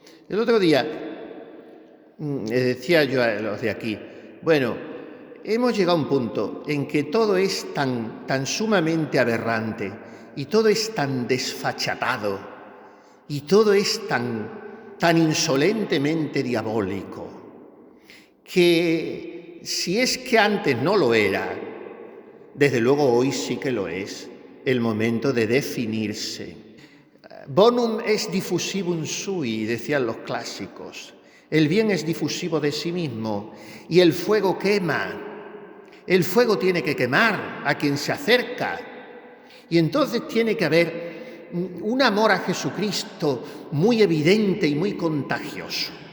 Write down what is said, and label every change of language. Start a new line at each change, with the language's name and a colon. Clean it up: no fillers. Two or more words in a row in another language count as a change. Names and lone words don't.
Spanish: El otro día decía yo a los de aquí, bueno, hemos llegado a un punto en que todo es tan sumamente aberrante y todo es tan desfachatado y todo es tan insolentemente diabólico, que si es que antes no lo era, desde luego hoy sí que lo es, el momento de definirse.
Latin: Bonum est diffusivum sui,
Spanish: decían los clásicos. El bien es difusivo de sí mismo y el fuego quema. El fuego tiene que quemar a quien se acerca. Y entonces tiene que haber un amor a Jesucristo muy evidente y muy contagioso.